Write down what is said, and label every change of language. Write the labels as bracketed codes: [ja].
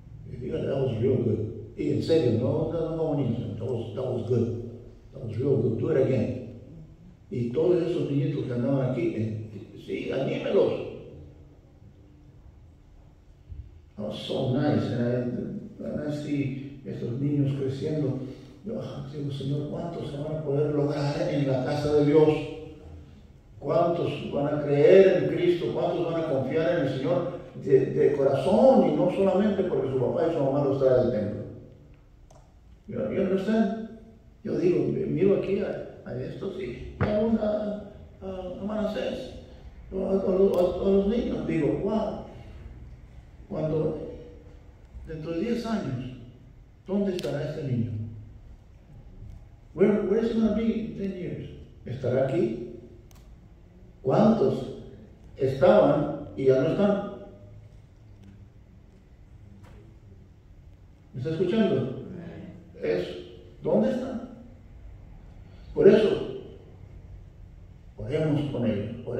[es] Y dígale, [en] that was real good. [es] Y en serio, no bonito, [en] that was good, that was real good, do it again. [es] Y todos esos niñitos que andaban aquí, sí, anímelos. [en] Oh, so nice, and I see [es] estos niños creciendo. Yo digo, Señor, ¿cuántos se van a poder lograr en la casa de Dios? ¿Cuántos van a creer en Cristo? ¿Cuántos van a confiar en el Señor de corazón y no solamente porque su papá y su mamá los traen del templo? [en] ¿You understand? [es] Yo digo, miro aquí a estos y a Manasés, a los niños, digo, wow. Cuando dentro de 10 años, ¿dónde estará este niño? [en] Where is he going to be in 10 years? [es] ¿Estará aquí? ¿Cuántos estaban y ya no están? ¿Me está escuchando? ¿Dónde están? Por eso, oremos por ellos.